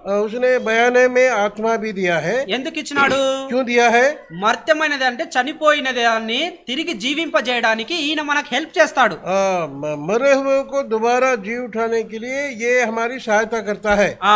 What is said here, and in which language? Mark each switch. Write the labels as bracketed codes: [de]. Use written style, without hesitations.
[hi] उसने बयान में आत्मा भी दिया है। [te] ఎందుకు ఇచ్చినాడు? [hi] क्यों दिया है? [te] మర్త్యమైనది అంటే చనిపోయిన దాన్ని తిరిగి జీవింపజేయడానికి ఈయన మనకు హెల్ప్ చేస్తాడు. [hi] मरे हुए को दोबारा जी उठाने के लिए ये हमारी सहायता करता है।